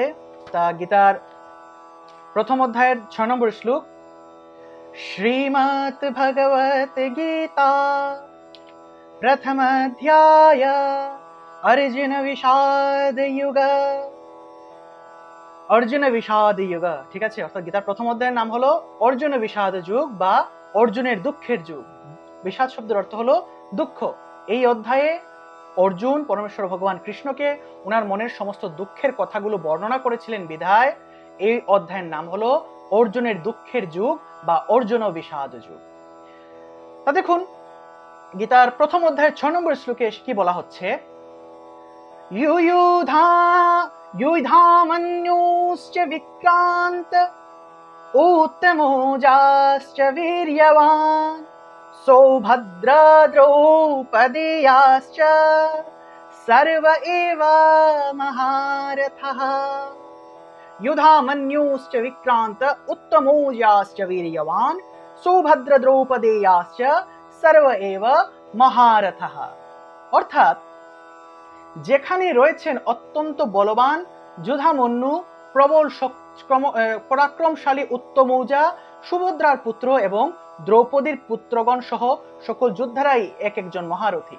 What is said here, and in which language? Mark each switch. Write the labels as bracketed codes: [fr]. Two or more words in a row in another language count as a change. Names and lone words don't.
[bn] তা গীতার প্রথম অধ্যায়ের 6 নম্বর श्लोक। [sa] श्रीमद् भगवत गीता प्रथम अध्याय अर्जुन विषाद युग। अर्जुन विषाद युग, [bn] ঠিক আছে? অর্থাৎ গীতার প্রথম অধ্যায়ের নাম হলো অর্জুন বিষাদ যুগ বা অর্জুনের দুঃখের যুগ। বিষাদ শব্দের অর্থ হলো দুঃখ। এই অধ্যায়ে অর্জুন পরমেশ্বর ভগবান কৃষ্ণকে ওনার মনের সমস্ত দুঃখের কথাগুলো বর্ণনা করেছিলেন বিধায় এই অধ্যায়ের নাম হলো অর্জুনের দুঃখের যুগ বা অর্জুন বিষাদ যুগ। তা দেখুন, গীতার প্রথম অধ্যায়ের 6 নম্বর শ্লোকে কি বলা হচ্ছে? [sa] युधामन्युश्च विक्रान्त उत्तमोजाश्च वीर्यवान् सौभद्रा द्रौपदेयाश्च सर्व एव महारथः। युधामन्युश्च विक्रान्त उत्तमोजाश्च वीर्यवान् सौभद्र द्रौपदेयाश्च सर्व एव महारथः। [bn] অর্থাৎ যেখানে রয়েছেন অত্যন্ত বলবান যুধামন্যু, প্রবল পরাক্রমশালী উত্তমৌজা, সুভদ্রার পুত্র এবং দ্রৌপদীর পুত্রগণ সহ সকল যোদ্ধারাই এক একজন মহারথী।